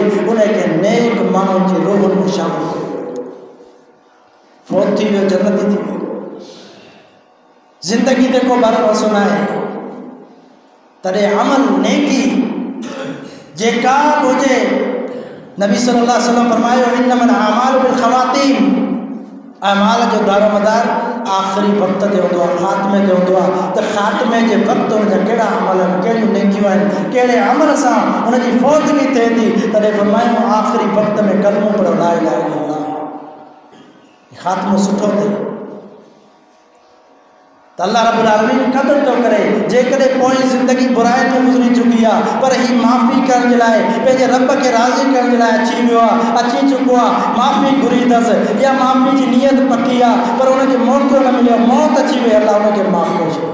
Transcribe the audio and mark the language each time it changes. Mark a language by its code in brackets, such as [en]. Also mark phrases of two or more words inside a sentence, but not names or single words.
[sd] उनखे नेक माण्हुनि जी रूह में शामिल कयो, फौत थी वियो, जन्नती थी वियो। ज़िंदगी ते को भरोसो न आहे। तॾहिं अमल नेकी जेका हुजे, नबी [ar] صلى الله عليه وسلم [sd] फरमायो [ar] إنما الأعمال بالخواتيم, [sd] अमाल जो दारोमदार आख़िरी वक़्त ते हूंदो आहे, ख़ात्मे ते हूंदो आहे। त ख़ात्मे जे वक़्तु हुनजा कहिड़ा अमल आहिनि, कहिड़ियूं नेकियूं आहिनि, कहिड़े अमल सां हुनजी फौतगी थिए थी। तॾहिं फरमायो आख़िरी वक़्त में कलमो पढ़ो [ar] لا إله إلا الله, [sd] ख़ात्मो सुठो थिए। त [ar] الله رب العالمين [sd] क़दुरु थो करे जेकॾहिं पोइ ज़िंदगी बुराई में गुज़री चुकी आहे, पर ही माफ़ी करण जे लाइ, पंहिंजे रब खे राज़ी करण जे लाइ अची वियो आहे, अची चुको आहे, माफ़ी घुरी अथसि या माफ़ी जी नियत पकी आहे, पर हुनखे मौक़ो न मिलियो, मौत अची वई, अल्लाह हुनखे माफ़ करे छॾियो।